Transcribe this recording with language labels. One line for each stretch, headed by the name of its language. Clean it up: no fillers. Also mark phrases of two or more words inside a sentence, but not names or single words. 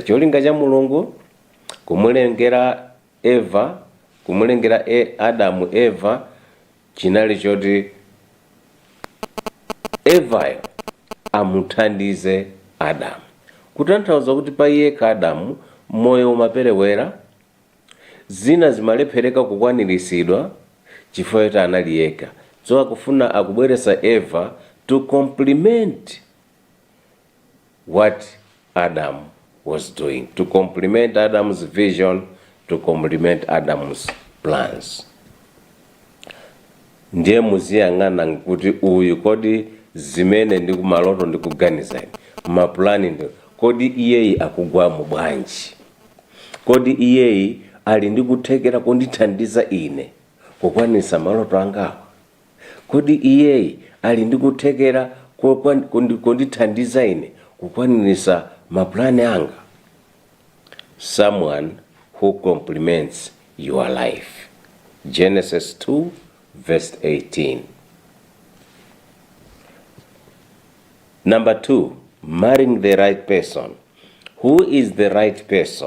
Nyanja: Cholinga cha Mulungu kumulengera Eva, kumulengera Adamu Eva, chinali choti Evayo amuthandize Adamu. Kutanthauza kuti pa yekha Adamu moyo umaperewera, zina zimalephereka kukwaniritsidwa chifukwa choti anali yekha.
English: So
Nyanja: akufuna akubweretsa Eva
English: to complement what Adam was doing, to complement Adam's vision, to complement Adam's plans.
Nyanja: Ndiye muziyang'ana kuti uyu kodi zimene ndi kumaloto ndi kuganiza maplani ndi kodi iyeyi akugwa mu bwanji, kodi iyeyi ali ndi kuthekera kundithandiza ine kukwanisa maloto angawa, kodi iyeyi ali ndi kuthekera kundithandiza ine kukwanisa maplani anga.
English: Someone who complements your life. Genesis 2 verse 18. Number 2, marrying the right person. Who is the right person?